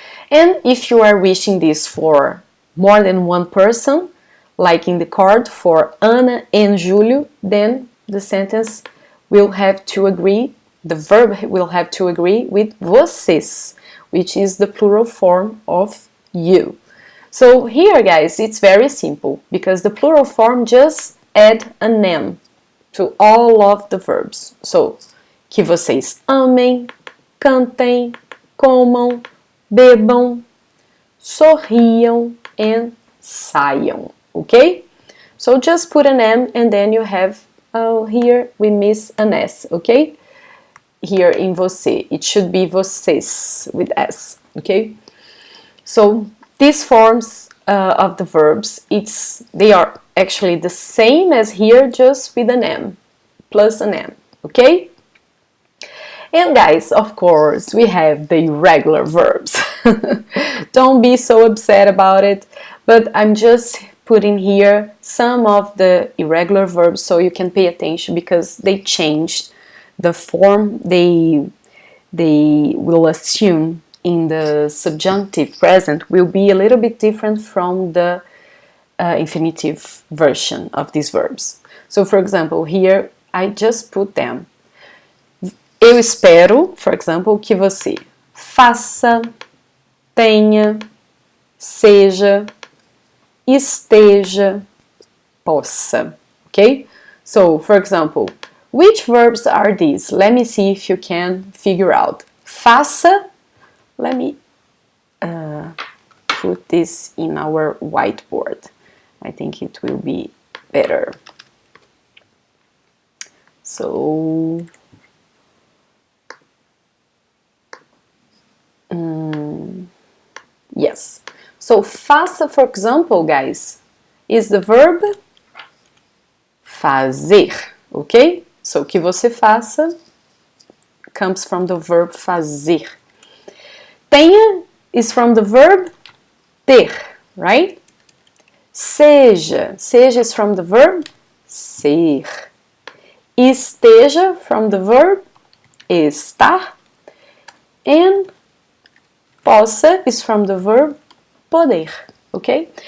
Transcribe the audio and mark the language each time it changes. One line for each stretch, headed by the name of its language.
English: And if you are wishing this for more than one person, like in the card for Ana and Júlio, then the sentence will have to agree, the verb will have to agree with vocês, which is the plural form of you. So here, guys, it's very simple, because the plural form just add an am to all of the verbs.
Portuguese: So, que vocês amem, cantem, comam, bebam, sorriam, and saiam, okay?
English: So just put an am and then you have, here we miss an S, okay? Here in você, it should be vocês with S, okay? So these forms of the verbs, they are actually the same as here, just with an M, plus an M, okay? And guys, of course, we have the irregular verbs. Don't be so upset about it, but I'm just putting here some of the irregular verbs so you can pay attention, because they changed the form they will assume in the subjunctive present will be a little bit different from the infinitive version of these verbs. So, for example, here I just put them.
Portuguese: Eu espero,
English: for example,
Portuguese: que você faça, tenha, seja, esteja, possa.
English: Okay? So, for example, which verbs are these? Let me see if you can figure out. Faça. Let me put this in our whiteboard. I think it will be better. So, yes. So, faça, for example, guys, is the verb fazer, okay? So,
Portuguese: que você faça
English: comes from the verb fazer. Tenha is from the verb ter, right? Seja. Seja is from the verb ser. Esteja from the verb estar. And possa is from the verb poder. Okay?